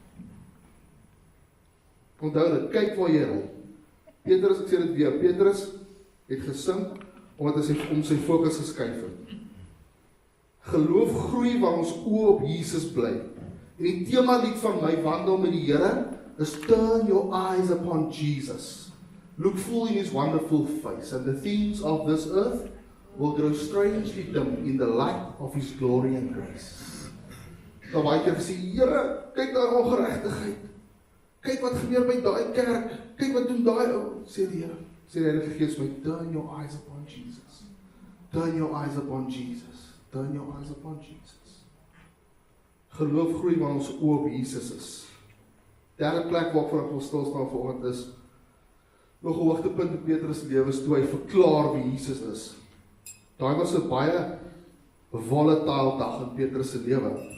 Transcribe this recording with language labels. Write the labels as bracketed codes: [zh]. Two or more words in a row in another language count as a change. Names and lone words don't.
[af] Onthou dit, kyk waar jy ry. Petrus, ek sê dit weer, Petrus het gesing omdat hy om sy fokus geskuif het. Geloof groei waar ons oë op Jesus bly. En die tema lied van my wandel met die Here is [en] turn your eyes upon Jesus. Look full in his wonderful face, and the things of this earth will grow strangely dim in the light of his glory and grace. [af] Dan baie keer gesê, Here, kyk daar ongeregtigheid. Kyk wat gebeur by daai kerk. kyk wat doen daai ou, sê die Here, sê die Heilige Gees my, [en] turn your eyes upon Jesus. Turn your eyes upon Jesus. Turn your eyes upon Jesus. [af] Geloof groei wanneer ons oë op Jesus is. Derde plek waarvoor ek wil stil staan vanoggend is, nog 'n hoogtepunt in Petrus se lewe is toe hy verklaar wie Jesus is. Daai was 'n baie volatile dag in Petrus se lewe.